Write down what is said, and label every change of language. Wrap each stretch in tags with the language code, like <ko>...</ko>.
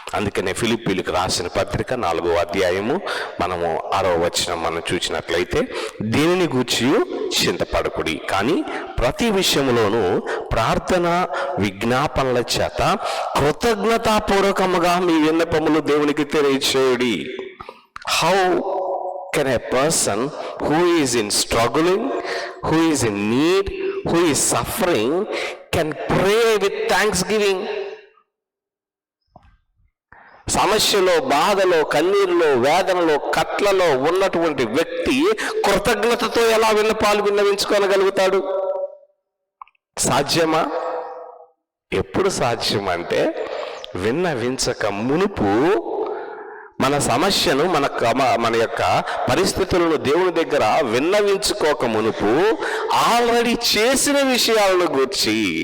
<te>అందుకనే ఫిలిప్పీలకు రాసిన పత్రిక 4వ అధ్యాయము మనము 6వ వచనం మనం చూసినట్లయితే, దీనిని గూర్చి చింతపడకుడి, కానీ ప్రతి విషయంలోనూ ప్రార్థన విజ్ఞాపనల చేత కృతజ్ఞతాపూర్వకముగా మీ విన్నపములు దేవునికి తెలియచేయుడి.</te> <en>How can a person who is in struggling, who is in need, who is suffering, can pray with thanksgiving?</en> <te>సమస్యలో, బాధలో, కన్నీరులో, వేదనలో, కట్లలో ఉన్నటువంటి వ్యక్తి కృతజ్ఞతతో ఎలా విన్నవించుకోగలుగుతాడు? సాధ్యమా? ఎప్పుడు సాధ్యం అంటే, విన్నవించక మునుపు మన సమస్యను, మన యొక్క పరిస్థితులను దేవుని దగ్గర విన్నవించుకోక మునుపు ఆల్రెడీ చేసిన విషయాలను గూర్చి,</te>